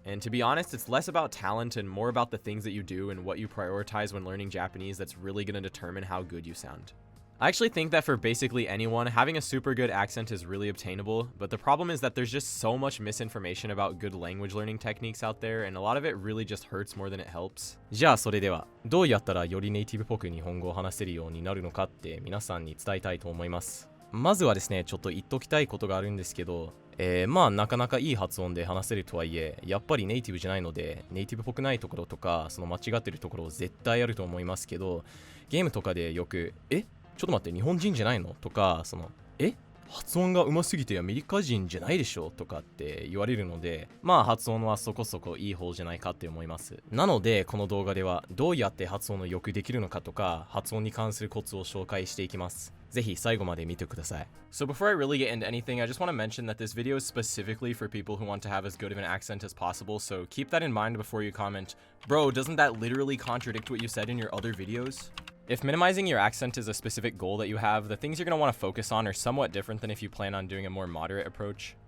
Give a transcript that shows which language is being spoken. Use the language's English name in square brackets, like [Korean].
[English] And to be honest, it's less about talent and more about the things that you do and what you prioritize when learning Japanese that's really going to determine how good you sound. I actually think that for basically anyone, having a super good accent is really obtainable, but the problem is that there's just so much misinformation about good language learning techniques out there, and a lot of it really just hurts more than it helps. [Japanese] じゃあそれでは、どうやったらよりネイティブっぽく日本語を話せるようになるのかって皆さんに伝えたいと思います。まずはですね、ちょっと言っときたいことがあるんですけど、まあなかなかいい発音で話せるとはいえ、やっぱりネイティブじゃないので、ネイティブっぽくないところとか、その間違ってるところ絶対あると思いますけど、ゲームとかでよく、ちょっと待って、日本人じゃないのとか、発音が上手すぎてアメリカ人じゃないでしょとかって言われるので、まあ発音はそこそこいい方じゃないかって思います。なので、この動画ではどうやって発音をよくできるのかとか、発音に関するコツを紹介していきます。ぜひ最後まで見てください。 [English] So before I really get into anything, I just want to mention that this video is specifically for people who want to have as good of an accent as possible, so keep that in mind before you comment, bro, doesn't that literally contradict what you said in your other videos? If minimizing your accent is a specific goal that you have, the things you're going to want to focus on are somewhat different than if you plan on doing a more moderate approach.